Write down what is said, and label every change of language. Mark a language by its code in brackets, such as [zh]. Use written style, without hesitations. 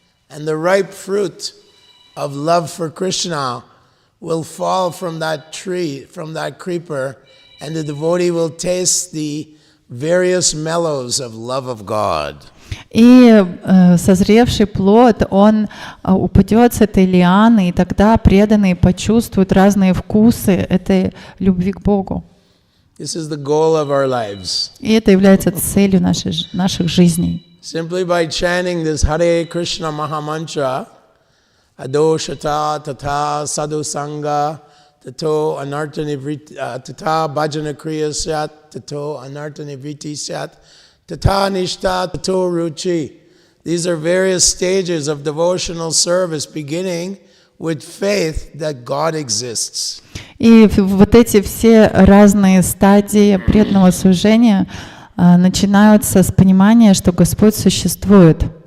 [en] And the ripe fruit of love for Krishna will fall from that tree, from that creeper, and the devotee will taste the various mellows of love of God. [ru] И созревший плод, он упадет с этой лианы, и тогда преданные почувствуют разные вкусы этой любви к Богу. [en] This is the goal of our lives. [ru] И это является целью наших жизней. [en] Simply by chanting this Hare Krishna Mahamantra, [sa] Adoshata Tata Sadhu Sangha Tato Anartanivriti Tata Bhajana Kriya Syat Tato Anartanivriti Syat Tata Nishta Tato Ruchi. [en] These are various stages of devotional service beginning with faith that God exists. [ru] И вот эти все разные стадии преданного служения начинаются с понимания, что Господь существует.